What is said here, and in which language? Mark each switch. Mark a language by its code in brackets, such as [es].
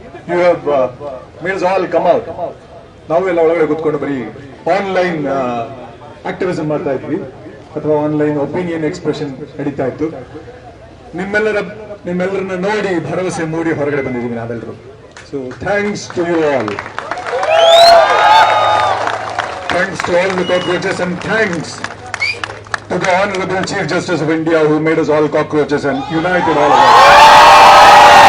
[en] You have made us all come out. [kn] ನಾವೆಲ್ಲ ಒಳಗಡೆ ಕೂತ್ಕೊಂಡು ಬರೀ ಆನ್ಲೈನ್ ಆಕ್ಟಿವಿಸಮ್ ಮಾಡ್ತಾ ಇದ್ವಿ, ಅಥವಾ ಆನ್ಲೈನ್ ಒಪಿನಿಯನ್ ಎಕ್ಸ್ಪ್ರೆಷನ್ ನಡೀತಾ ಇತ್ತು. ನಿಮ್ಮೆಲ್ಲರನ್ನ ನೋಡಿ ಭರವಸೆ ಮೂಡಿ ಹೊರಗಡೆ ಬಂದಿದ್ದೀವಿ ನಾವೆಲ್ಲರೂ. [en] So thanks to you all. Thanks to all the cockroaches and thanks to the Honorable Chief Justice of India who made us all cockroaches and united all of us.